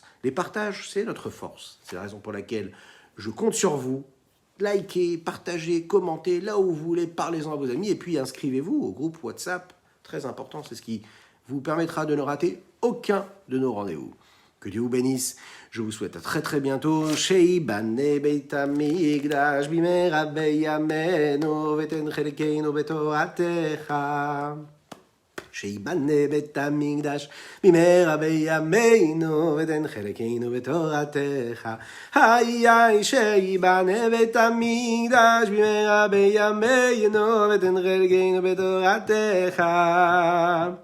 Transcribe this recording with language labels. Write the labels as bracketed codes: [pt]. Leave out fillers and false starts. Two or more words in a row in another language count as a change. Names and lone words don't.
[fr] Les partages, c'est notre force. C'est la raison pour laquelle je compte sur vous. Likez, partagez, commentez, là où vous voulez, parlez-en à vos amis, et puis inscrivez-vous au groupe WhatsApp. Très important, c'est ce qui vous permettra de ne rater aucun de nos rendez-vous. Que Dieu vous bénisse. Je vous souhaite à très bientôt. [he] שיבנה בית המקדש במהרה בימינו ותן חלקנו בתורתך. שיבנה בית המקדש במהרה בימינו ותן חלקנו בתורתך. היי שיבנה בית המקדש במהרה בימינו ותן חלקנו בתורתך.